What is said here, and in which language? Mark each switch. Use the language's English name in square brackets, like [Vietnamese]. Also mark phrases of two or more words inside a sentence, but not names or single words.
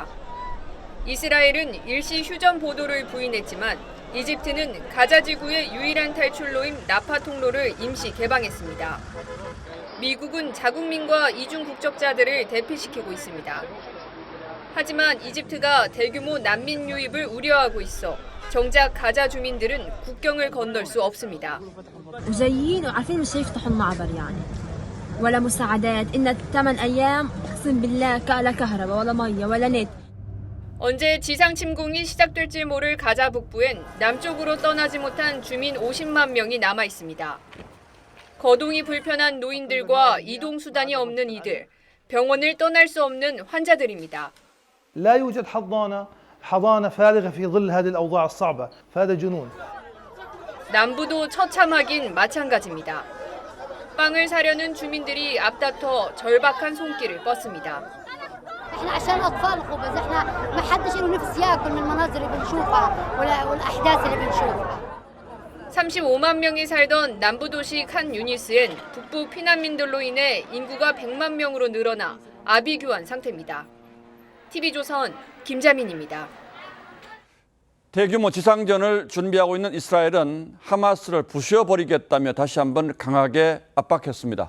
[Korean] 이스라엘은 일시 휴전 보도를 부인했지만 이집트는 가자지구의 유일한 탈출로인 라파 통로를 임시 개방했습니다. 미국은 자국민과 이중 국적자들을 대피시키고 있습니다. 하지만 이집트가 대규모 난민 유입을 우려하고 있어 정작 가자 주민들은 국경을 건널 수 없습니다. [Arabic] وجايين وعارفين مش هيفتحوا المعبر يعني ولا مساعدات إن 8 أيام أقسم بالله لا كهرباء ولا مية ولا نت. [Korean] 언제 지상 침공이 시작될지 모를 가자 북부엔 남쪽으로 떠나지 못한 주민 50만 명이 남아 있습니다. 거동이 불편한 노인들과 이동 수단이 없는 이들, 병원을 떠날 수 없는 환자들입니다. [Arabic] لا يوجد حضانة فارغة في ظل هذه الأوضاع الصعبة فهذا جنون. [Korean] 남부도 처참하긴 마찬가지입니다. 빵을 사려는 주민들이 앞다퉈 절박한 손길을 뻗습니다. [Arabic] احنا عشان اطفال خبز احنا ما حدش له نفس ياكل من المناظر اللي بنشوفها والاحداث اللي بنشوفها. [Korean] 35만 명이 살던 남부도시 칸 유니스엔 북부 피난민들로 인해 인구가 100만 명으로 늘어나 아비규환 상태입니다. TV조선 김자민입니다. 대규모 지상전을 준비하고 있는 이스라엘은 하마스를 부셔버리겠다며 다시 한번 강하게 압박했습니다.